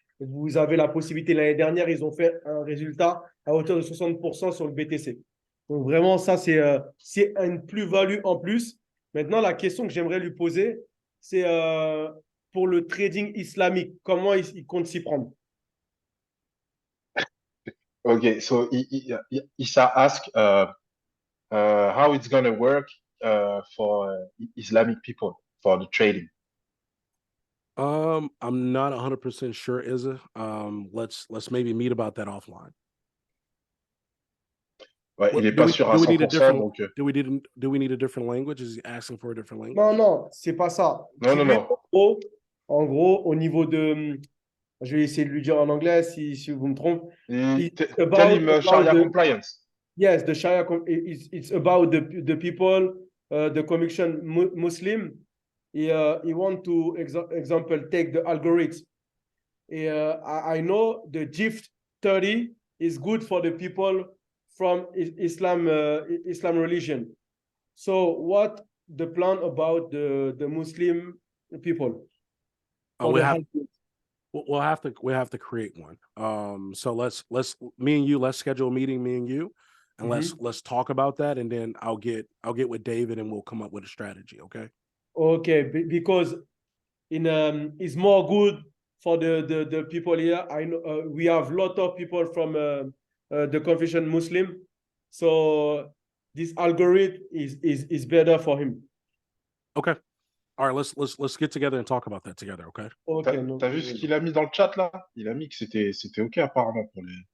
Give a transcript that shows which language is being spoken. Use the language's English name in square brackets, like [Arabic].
[French] Vous avez la possibilité. L'année dernière, ils ont fait un résultat à hauteur de 60% sur le BTC. Donc vraiment, ça, c'est une plus-value en plus. Maintenant, la question que j'aimerais lui poser, c'est pour le trading islamique, comment il compte s'y prendre? [English] Okay, so Issa asked how it's going to work for Islamic people for the trading. I'm not 100% sure, Izza. Let's maybe meet about that offline. [French] Ouais, il n'est pas sûr à 100%, donc... [English] Do we need a different language? Is he asking for a different language? [French] Non, c'est pas ça. Non. En gros, au niveau de... Je vais essayer de lui dire en anglais si vous me trompez. [English] Tell him Sharia compliance. Yes, the Sharia, it's about the people, the conviction Muslim. He want to, example, take the algorithm. I know the GIFT 30 is good for the people from Islam religion. So what the plan about the Muslim people? We have to create one. So let's schedule a meeting, me and you, and let's talk about that, and then I'll get with David and we'll come up with a strategy. Okay, because it's more good for the people here. I know we have a lot of people from the confession Muslim. So this algorithm is better for him. Okay. All right, let's get together and talk about that together, okay? Okay, no [French] T'as vu ce [English] problem. [French] qu'il a mis dans le chat là? Il a mis que c'était OK apparemment pour les